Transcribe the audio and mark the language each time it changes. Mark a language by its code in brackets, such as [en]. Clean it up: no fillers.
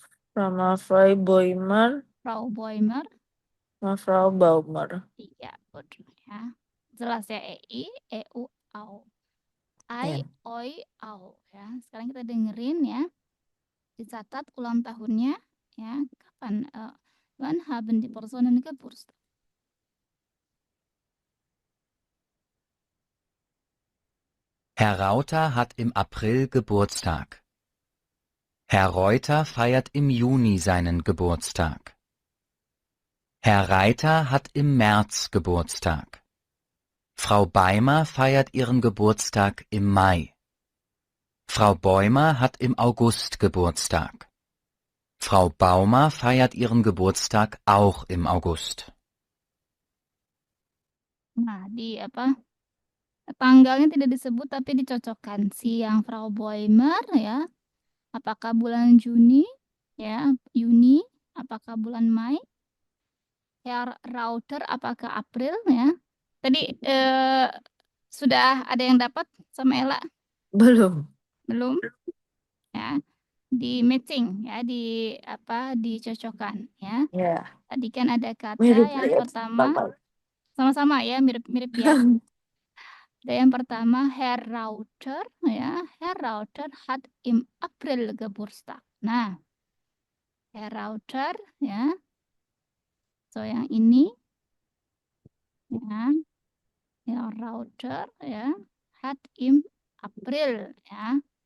[id] sama Frau Beimer, [de] Frau Beimer. [id] sama Frau Baumer. Iya, betul ya. Jelas ya, EI, EU, AU. I, Ya. Oi, AU ya. Sekarang kita dengerin ya. Dicatat ulang tahunnya ya. Kapan? [de] Wann haben die Personen Geburtstag? Herr Rauter hat im April Geburtstag. Herr Reuter feiert im Juni seinen Geburtstag. Herr Reiter hat im März Geburtstag. Frau Beimer feiert ihren Geburtstag im Mai. Frau Bäumer hat im August Geburtstag. Frau Baumer feiert ihren Geburtstag auch im August. [id] Nah, tanggalnya tidak disebut tapi dicocokkan. Si yang Frau Bäumer ya, apakah bulan Juni ya, Juni, apakah bulan Mei? Herr Rauter apakah April ya? Tadi sudah ada yang dapat sama Ella? Belum. Belum? Ya. Di matching ya, dicocokkan ya. Ya. Tadi kan ada kata Mirip yang pertama sama-sama ya, mirip-mirip ya. Yang pertama, Herr Rauter, ya. [de] Herr Rauter hat im April Geburtstag. [id] Nah, Herr Rauter, ya. So, yang ini, ya. [de] Herr Rauter, ya. Hat im April, ya.